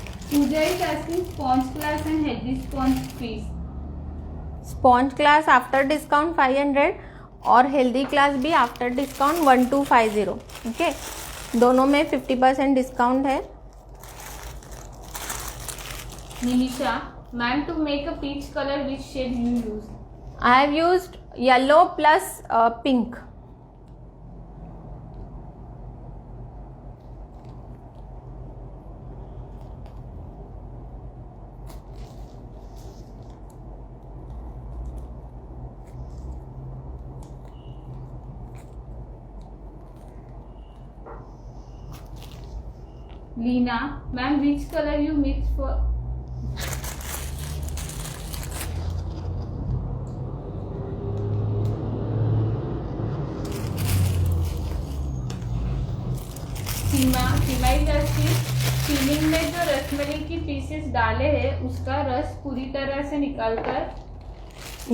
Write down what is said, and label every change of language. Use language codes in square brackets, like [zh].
[en] Pooja is asking sponge class and healthy sponge fees. [hi] Sponge class after discount 500 और healthy class भी after discount 1250। Okay, दोनों में 50% discount है। [en] Nilisha, ma'am, to make a peach color, which shade you use? I have used yellow plus pink. Leena, ma'am, which color you mix for? [hi] Seema is asking, filling में जो रसमलाई की pieces डाले हैं उसका रस पूरी तरह से निकालकर